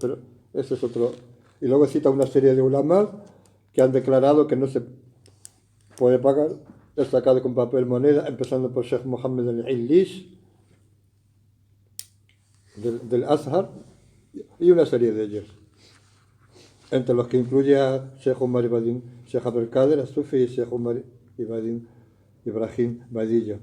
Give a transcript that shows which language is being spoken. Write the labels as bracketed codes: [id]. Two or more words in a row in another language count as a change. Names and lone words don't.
[es] Pero eso es otro. Y luego cita una serie de ulama que han declarado que no se puede pagar el zakat con papel, moneda, empezando por Sheikh Mohammed al-Illish del Azhar y una serie de ellos, entre los que incluye a Sheikh Umar Ibadin, Sheikh Abdel Kader, Sufi y Sheikh Umar Ibadin Ibrahim Badillo.